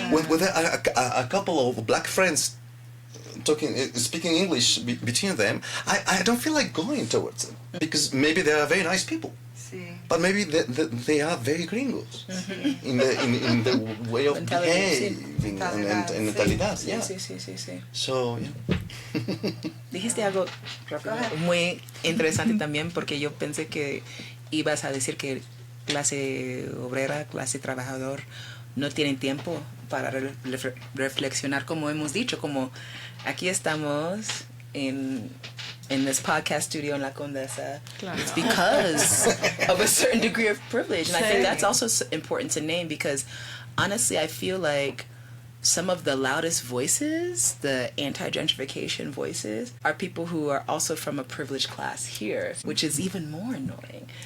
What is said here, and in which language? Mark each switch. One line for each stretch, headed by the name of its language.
English: With a couple of black friends speaking English between them, I don't feel like going towards them because maybe they are very nice people, See? but maybe they are very gringos in the way of behaving and mentalidad. Yeah.
Spanish: Sí.
English: So yeah.
Spanish: Dijiste algo muy interesante también porque yo pensé que ibas a decir que clase obrera, clase trabajador no tienen tiempo para reflexionar, como hemos dicho, como aquí estamos
English: in this podcast studio in La Condesa.
Spanish: Claro.
English: It's because of a certain degree of privilege, and I think that's also important to name because honestly I feel like some of the loudest voices, the anti-gentrification voices, are people who are also from a privileged class here, which is even more annoying.